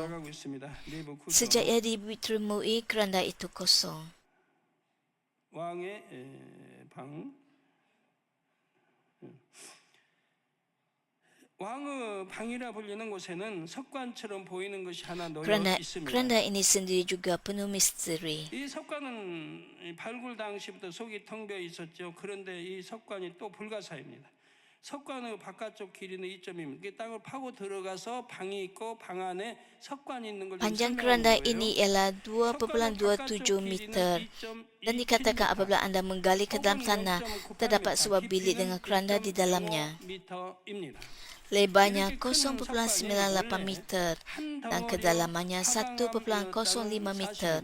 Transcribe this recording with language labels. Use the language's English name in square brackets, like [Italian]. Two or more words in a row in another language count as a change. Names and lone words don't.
[Malay] Sejak ia ditemui, keranda itu kosong. Keranda ini sendiri juga penuh misteri. [Korean] 이 석관은 발굴 당시부터 속이 텅 비어 있었죠. 그런데 이 석관이 또 불가사입니다. 석관의 바깥쪽 길이는 2.2m. 땅을 파고 들어가서 방이 있고 방 안에 석관이 있는 걸 [Malay] Panjang keranda ini ialah 2.27 meter dan dikatakan apabila anda menggali ke dalam tanah, terdapat sebuah bilik dengan keranda di dalamnya. Lebarnya 0.98 meter dan kedalamannya 1.05 meter.